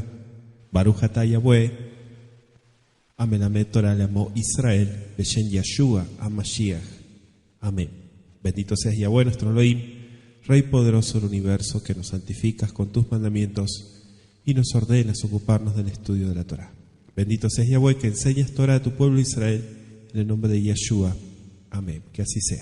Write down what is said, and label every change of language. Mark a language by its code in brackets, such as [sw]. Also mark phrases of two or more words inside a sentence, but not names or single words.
[he] ברוך אתה יהוה המלמד תורה לעמו ישראל בשם ישוע המשיח. [es] Amén. Bendito seas Yahweh, nuestro Elohim, Rey poderoso del universo, que nos santificas con tus mandamientos y nos ordenas ocuparnos del estudio de la Torah. Bendito seas Yahweh, que enseñas Torah a tu pueblo Israel, en el nombre de Yeshua. Amén. Que así sea.